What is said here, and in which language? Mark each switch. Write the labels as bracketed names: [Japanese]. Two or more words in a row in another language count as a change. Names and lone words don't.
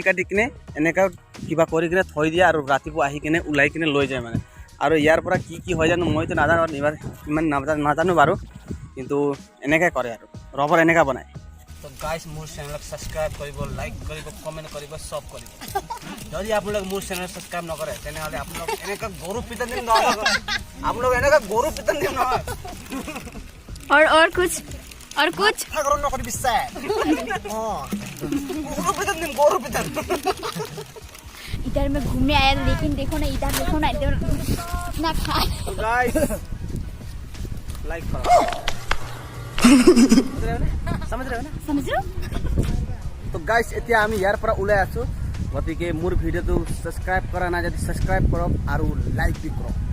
[Assamese] কিনে এনেকৈ কিবা কৰি কিনে থৈ দিয়ে আৰু ৰাতিপুৱা আহি কিনে ওলাই কিনে লৈ যায় মানে আৰু ইয়াৰ পৰা কি হয় জানো মইতো নাজানো ইমান নাজানো বাৰু কিন্তু এনেকৈ কৰে আৰু ৰবৰ এনেকৈ বনায় তো গাইজ মোৰ চেনেলক ছাবস্ক্ৰাইব কৰিব লাইক কৰিব কমেণ্ট কৰিব চব কৰিব যদি আপোনালোকে মোৰ চেনেল ছাবস্ক্ৰাইব নকৰে তেনেহ'লে আপোনালোক এনেকৈ গৰু পিতন দিম নহয় আপোনালোক এনেকৈ গৰু পিতন দিম নহয় [Hindi] और कुछ [Assamese] ঠাকুৰ নকৰি বিশ্বাস গৰু পিতন দিম গৰু পিতন [Hindi] इधर मैं घूमने आया लेकिन देखो ना इधर इतना खा गाइस लाइक करो समझ रहे हो ना समझ रहे हो [Assamese] তো গাইস এতিয়া আমি ইয়াৰ পৰা ওলাই আছো গতিকে মোৰ ভিডিঅ'টো সাবস্ক্ৰাইব কৰা নাই যদি সাবস্ক্ৰাইব কৰক আৰু লাইক বি কৰক